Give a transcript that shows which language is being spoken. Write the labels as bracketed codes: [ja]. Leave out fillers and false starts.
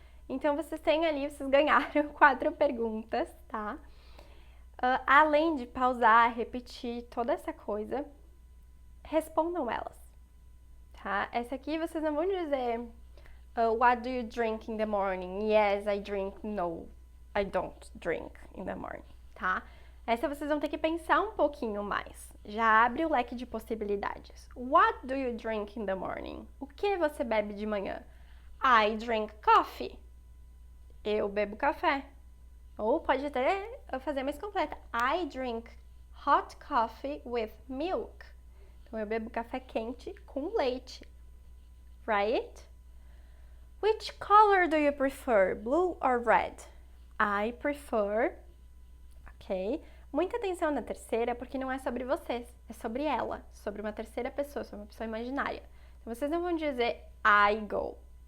[pt] Então, vocês têm ali, vocês ganharam 4 perguntas, tá? Além de pausar, repetir toda essa coisa, respondam elas, tá? Essa aqui vocês não vão dizer [en] what do you drink in the morning? Yes, I drink. No, I don't drink in the morning, tá? [pt] Essa vocês vão ter que pensar um pouquinho mais. Já abre o leque de possibilidades. [en] What do you drink in the morning? [pt] O que você bebe de manhã? [en] I drink coffee. [pt] Eu bebo café. Ou pode até fazer mais completa. [en] I drink hot coffee with milk. [pt] Então, eu bebo café quente com leite. [en] Right? Which color do you prefer? Blue or red? I prefer. Ok? [pt] Muita atenção na terceira, porque não é sobre vocês. É sobre ela. Sobre uma terceira pessoa, sobre uma pessoa imaginária. Então, vocês não vão dizer I go.